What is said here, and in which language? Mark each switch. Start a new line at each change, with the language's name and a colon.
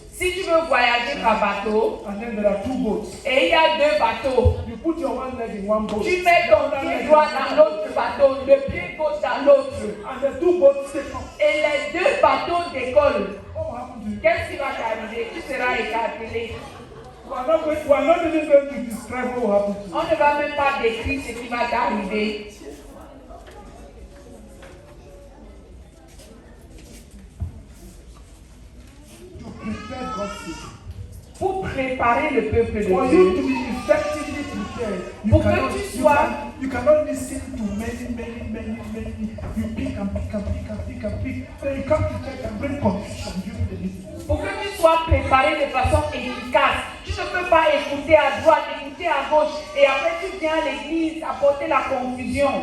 French: si tu veux voyager par bateau,
English: and then there are two boats,
French: et il y a deux bateaux,
English: you put your one leg in one boat,
French: tu mets ton pied droit dans l'autre bateau, le pied gauche dans l'autre,
English: and the two boats take off.
French: Et les deux bateaux décollent.
English: What will happen to you?
French: Qu'est-ce qui va t'arriver? Tu seras écartelé.
English: We are not even going to describe what will happen to you.
French: On ne va même pas décrire ce qui va t'arriver.
English: Prepare God's people.
French: Pour préparer le peuple de
English: For
French: Dieu.
English: you to be effectively prepared,
French: Pour que tu sois.
English: You cannot listen to many. You pick and pick. Then you come to church and bring confusion during the meeting.
French: Pour que tu sois préparé de façon efficace, tu ne peux pas écouter à droite, écouter à gauche, et après tu viens à l'église apporter la confusion.